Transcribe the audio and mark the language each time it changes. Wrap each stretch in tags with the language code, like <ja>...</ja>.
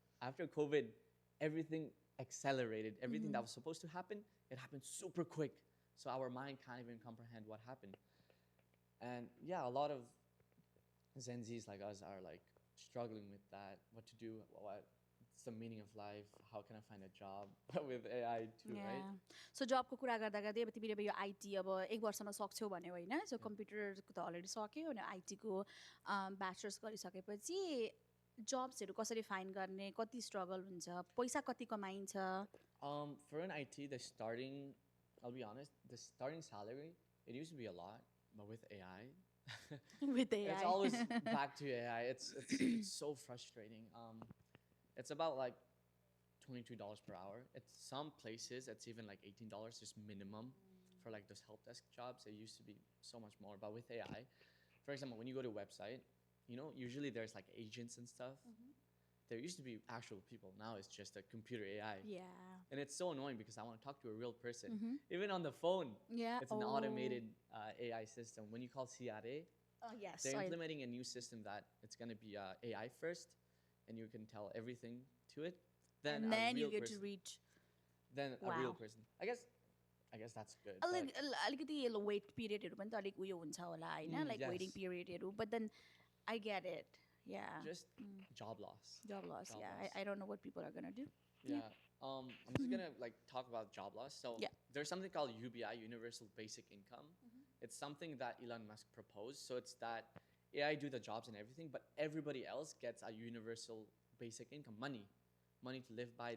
<en>After COVID, everything accelerated. Everything that was supposed to happen, it happened super quick. So our mind can't even comprehend what happened. And yeah, a lot of Gen Zs like us are like struggling with that. What to do? What's the meaning of life? How can I find a job with AI too, right?</en> <ne>So जबको कुरा गर्दा गर्दै अब तिमीले यो IT अब 1 वर्षमा सक्छौ भन्यो होइन सो कम्प्युटरको त अलरेडी सक्यो अनि आइटीको ब्याचलर्स गरिसकेपछि जब्सहरू कसरी फाइन्ड गर्ने कति स्ट्रगल हुन्छ पैसा कति कमाइन्छ</ne> <en>For an IT I'll be honest, the starting salary it used to be a lot, but with AI with AI it's always back to AI. It's so frustrating. It's about like $22 per hour. It's some places it's even like $18 just minimum for like those help desk jobs. It used to be so much more, but with AI, for example, when you go to a website, you know, usually there's like agents and stuff. There used to be actual people. Now it's just a computer AI. Yeah. And it's so annoying because I want to talk to a real person. Even on the phone, it's an automated AI system. When you call CRA, yes, they're implementing a new system that it's going to be AI first, and you can tell everything to it. Then you get to reach. Then a real person. I guess that's good.</en> <ne>अलिकति weight पिरियडहरू पनि त अलिक उयो हुन्छ होला हैन like waiting पिरियडहरू</ne> <en>but then I get it. Yeah. Just job loss. Job loss. I don't know what people are gonna do. Yeah. I'm just gonna like talk about job loss. So there's something called UBI, Universal Basic Income. It's something that Elon Musk proposed. So it's that AI do the jobs and everything, but everybody else gets a universal basic income, money to live by.</en>